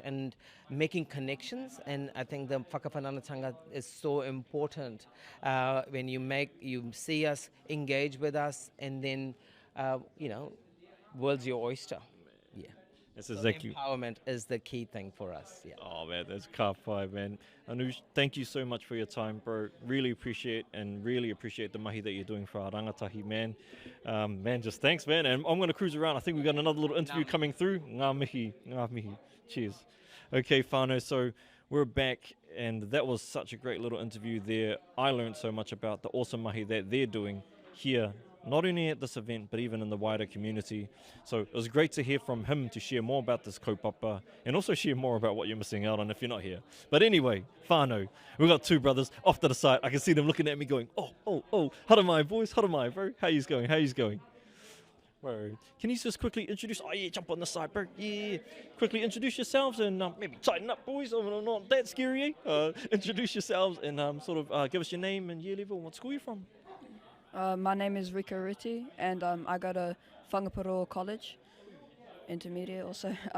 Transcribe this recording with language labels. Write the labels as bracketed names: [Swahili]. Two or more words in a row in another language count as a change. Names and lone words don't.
[English] And making connections, and I think the whakawhananatanga is so important when you see us, engage with us, and then, world's your oyster. Yeah. That's exactly. Empowerment is the key thing for us. Yeah. Oh man, that's ka whai, man. Anuj, thank you so much for your time, bro. Really appreciate the mahi that you're doing for our rangatahi, man. Man, just thanks, man. And I'm going to cruise around. I think we've got another little interview coming through. [Māori] Ngā mihi, ngā mihi. Cheers. [English] Okay, whānau, so we're back, and that was such a great little interview there. I learned so much about the awesome mahi that they're doing here, not only at this event, but even in the wider community. So it was great to hear from him to share more about this kaupapa and also share more about what you're missing out on if you're not here. But anyway, whānau, we've got two brothers off to the side. I can see them looking at me going, oh, [Māori] haramai boys, haramai, [English] bro. How yous going? Bro, can you just quickly introduce, jump on the side, bro. Yeah, quickly introduce yourselves and maybe tighten up, boys. I'm not that scary, eh? Introduce yourselves and give us your name and year level and what school you're from. My name is Rika Riti, and I go to Whangaparo College, intermediate also.